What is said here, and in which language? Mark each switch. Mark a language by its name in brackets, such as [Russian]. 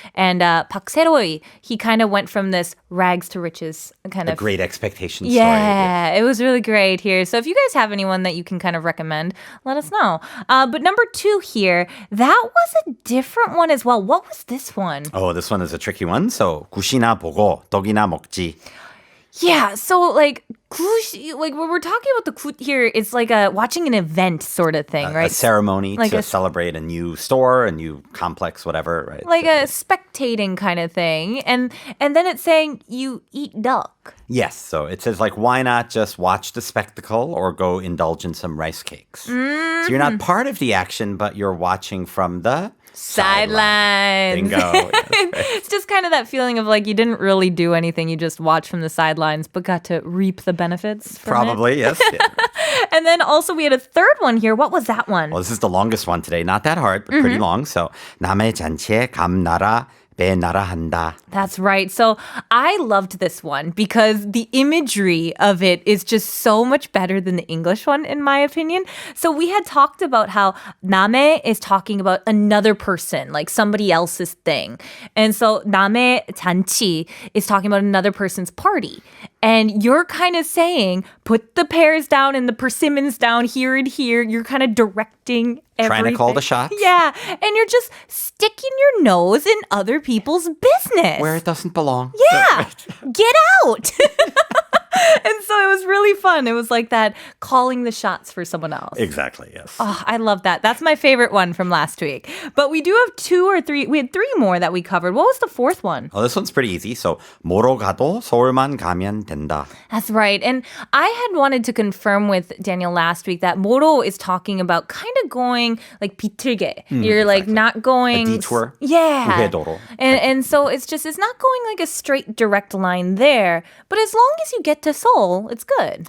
[English] And Park Se-roy, he kind of went from this rags to riches kind A of. great expectation story. Yeah, it was really great here. So if you guys have anyone that you can kind of recommend, let us know. But number 2 here, that was a different one as well. What was this one? Oh, this one is a tricky one. [Korean] So, 굿이나 보고 떡이나 먹지. [English] Yeah, so like when we're talking about the 굿 here, it's like watching an event sort of thing, right? A ceremony Like to a- celebrate a new store, a new complex, whatever, right? Like a spectating kind of thing. And then it's saying you eat duck. Yes, so it says like, why not just watch the spectacle or go indulge in some rice cakes? So you're not part of the action, but you're watching from the Sidelines. Bingo. Yes, right. It's just kind of that feeling of like you didn't really do anything. You just watched from the sidelines, but got to reap the benefits from it. Probably, yes. Yeah. And then also we had a third one here. What was that one? Well, this is the longest one today. Not that hard, but pretty long. [Korean] So, 남의 잔치에 감나라 배나라 한다. [English] That's right. So I loved this one because the imagery of it is just so much better than the English one, in my opinion. So we had talked about how 남의 is talking about another person, like somebody else's thing. And so 남의 잔치 is talking about another person's party. And you're kind of saying, put the pears down and the persimmons down here and here. You're kind of directing everything. Trying to call the shots. Yeah. And you're just sticking your nose in other people's business. Where it doesn't belong. Yeah. Get out. And so it was really fun. It was like that calling the shots for someone else. Exactly, yes. Oh, I love that. That's my favorite one from last week. But we do have 2 or 3. We had 3 more that we covered. What was the 4th one? Oh, this one's pretty easy. [Korean] So, 뭐로 가도 서울만 가면 된다. [English] That's right. And I had wanted to confirm with Daniel last week that moro is talking about kind of going like 비틀게. You're like not going... A detour. Yeah. [Korean] 우회도로. [English] And so it's not going like a straight direct line there. But as long as you get to Seoul, it's good.